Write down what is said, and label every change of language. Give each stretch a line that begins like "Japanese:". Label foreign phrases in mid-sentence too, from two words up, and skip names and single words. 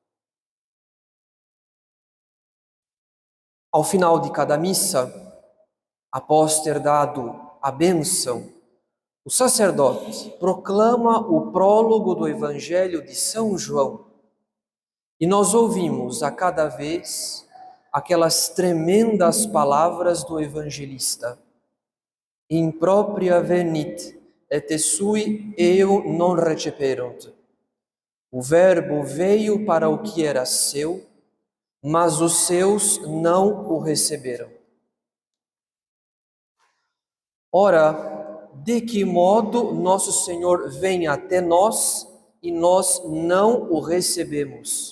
Portuguese: Ao final de cada missa, após ter dado a bênção, o sacerdote proclama o prólogo do Evangelho de São João e nós ouvimos a cada vez aquelas tremendas palavras do evangelista.
Latin: Impropria venit, et sui eo non receperunt.
Portuguese: O Verbo veio para o que era seu, mas os seus não o receberam. Ora, de que modo nosso Senhor vem até nós e nós não o recebemos?